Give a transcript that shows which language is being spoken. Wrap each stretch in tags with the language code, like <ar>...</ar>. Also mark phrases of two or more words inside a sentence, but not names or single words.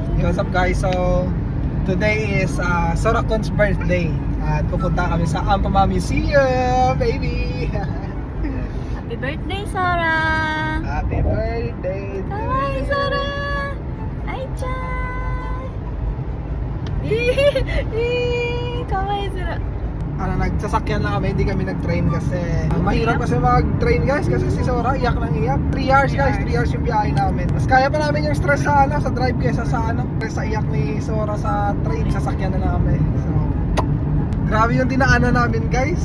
<en>what's up guys? So, today is Soracon's birthday.</en> <tl>At pupunta kami sa Ampama Museum, baby!</tl> <en>Happy birthday, Sora! Happy birthday!</en> <ja>Kawaii, Sora! Ai-chan! Kawaii, Sora!</ja> <tl>Nagsasakyan lang kami, hindi kami nag-train kasi mahirap kasi mag-train guys kasi si Sora iyak ng iyak.</tl> <en>3 hours guys, 3 hours</en> <tl>yung biyahe namin. Mas kaya pa namin yung stress sa drive kaysa sa sa iyak ni Sora sa train, sasakyan na lang kami. So, grabe yung dinaanan namin guys.</tl>